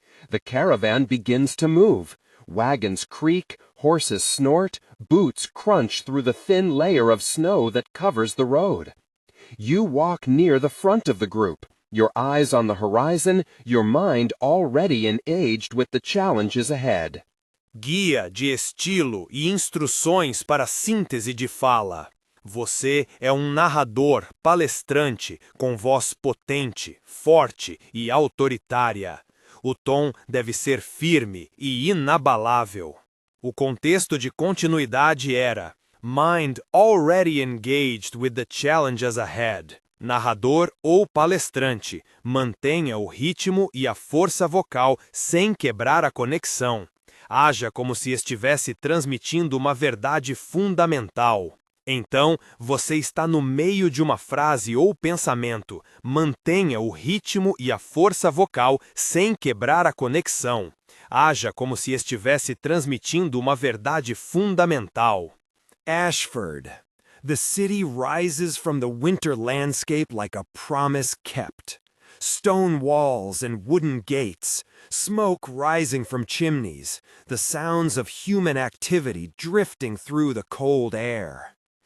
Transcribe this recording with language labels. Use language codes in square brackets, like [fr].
[en] The caravan begins to move. Wagons creak, horses snort, boots crunch through the thin layer of snow that covers the road. You walk near the front of the group, your eyes on the horizon, your mind already engaged with the challenges ahead. [pt] Guia de estilo e instruções para síntese de fala. Você é narrador, palestrante, com voz potente, forte e autoritária. O tom deve ser firme e inabalável. O contexto de continuidade era [en] mind already engaged with the challenges ahead. [pt] Narrador ou palestrante, mantenha o ritmo e a força vocal sem quebrar a conexão. Haja como se estivesse transmitindo uma verdade fundamental. Então, você está no meio de uma frase ou pensamento. Mantenha o ritmo e a força vocal sem quebrar a conexão. Haja como se estivesse transmitindo uma verdade fundamental. [en] Ashford. The city rises from the winter landscape like a promise kept. Stone walls and wooden gates, smoke rising from chimneys, the sounds of human activity drifting through the cold air.